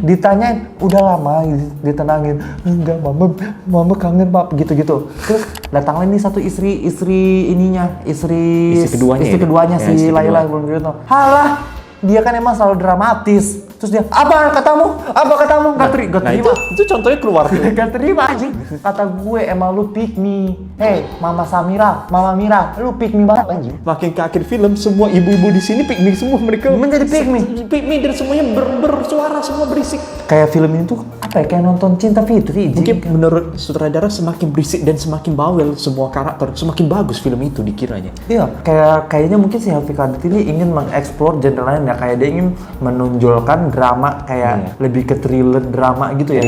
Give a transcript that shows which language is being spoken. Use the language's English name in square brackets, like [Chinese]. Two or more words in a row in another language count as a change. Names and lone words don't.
[Indonesian] ditanyain udah lama ditenangin, enggak mama kangen pap gitu-gitu. Terus datanglah ini satu istri ininya istri keduanya ya? si Ya, istri Laila kedua. belum gitu. Halah, dia kan emang selalu dramatis. Terus dia apa katamu gak Nah terima. itu contohnya keluar tuh. Gak terima anjing. Kata gue emang lu [English] pick me. [Indonesian] Hey, Mama Mira, lu [English] pick me [Indonesian] banget anjing. Makin ke akhir film semua ibu-ibu di sini [English] pick me [Indonesian] semua, mereka [English] Menjadi pick me. Pick me [Indonesian] dan semuanya bersuara, semua berisik. Kayak film ini tuh apa ya, kayak nonton Cinta Fitri. Mungkin menurut sutradara semakin berisik dan semakin bawel semua karakter, semakin bagus film itu dikiranya. Iya, kayaknya mungkin si Helvi Kardit ini ingin mengeksplor genre lain ya, kayak dia ingin menonjolkan drama kayak lebih ke [English] thriller drama [Indonesian] gitu ya.